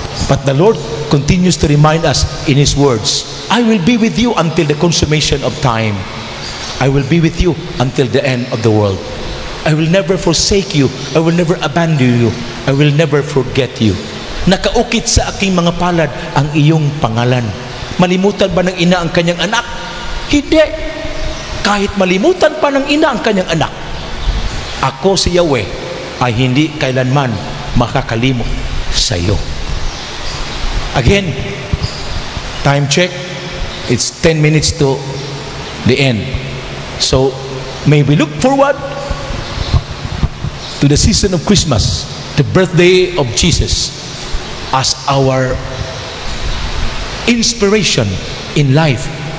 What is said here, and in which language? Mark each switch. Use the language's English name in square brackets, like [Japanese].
[English] But the Lord continues to remind us in His words, "I will be with you until the consummation of time. I will be with you until the end of the world. I will never forsake you. I will never abandon you. I will never forget you." [Filipino] Nakaukit sa aking mga palad ang iyong pangalan. Malimutan ba ng ina ang kanyang anak? Hindi. Kahit malimutan pa ng ina ang kanyang anak, ako si Yahweh ay hindi kailanman makakalimot sa iyo. [English] Again, time check, it's 10 minutes to the end. So, may we look forward to the season of Christmas, the birthday of Jesus, as our inspiration in life.